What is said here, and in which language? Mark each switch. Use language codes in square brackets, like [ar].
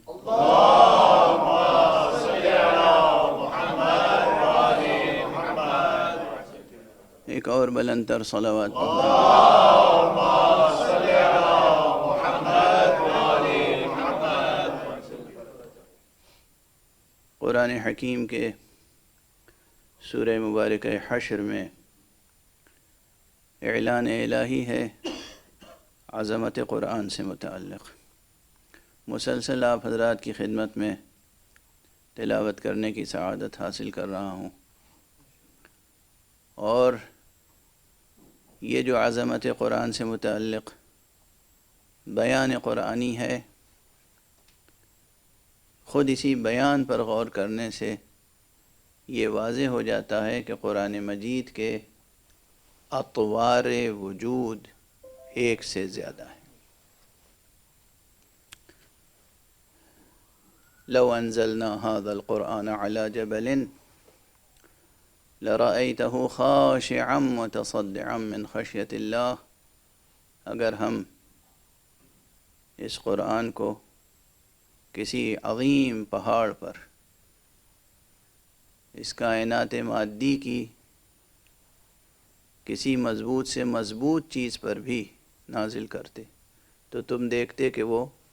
[ar] اللهم صل على محمد وآل محمد. [ur] ایک اور بلند تر صلوات [ar] اللهم صل على محمد وآل محمد. [ur] قرآن حکیم کے سورہ مبارکہ حشر میں اعلان الہی ہے عظمت قرآن سے متعلق. مسلسل آپ حضرات کی خدمت میں تلاوت کرنے کی سعادت حاصل کر رہا ہوں، اور یہ جو عظمت قرآن سے متعلق بیان قرآنی ہے، خود اسی بیان پر غور کرنے سے یہ واضح ہو جاتا ہے کہ قرآن مجید کے اطوار وجود ایک سے زیادہ ہیں. [ar] لو انزلنا هذا القرآن على جبل لرأيته خاشعا متصدعا من خشية الله. [ur] اگر ہم اس قرآن کو کسی عظیم پہاڑ پر، اس کائنات مادی کی کسی مضبوط سے مضبوط چیز پر بھی نازل کرتے تو تم دیکھتے کہ وہ